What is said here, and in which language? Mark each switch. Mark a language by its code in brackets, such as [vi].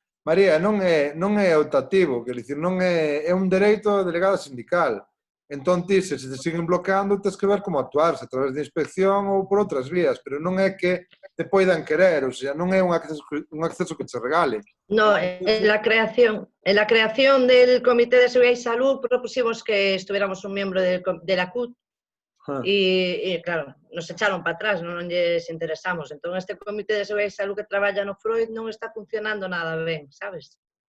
[gl] María, non é optativo, quer dicir, non é un dereito delegada sindical. Entón, ti, se te siguen bloqueando, tens que ver como actuar, se a través de inspección ou por outras vías, pero non é que te poidan querer, ou sea, non é un acceso que te regale. [es] No, en la creación del Comité de Seguridad y Salud propusimos que estuviéramos un miembro de la CUT y claro, nos echaron para atrás, [gl] non lles interesamos. Entón, este Comité de Seguridad y Salud que traballa no Freud non está funcionando nada ben, sabes?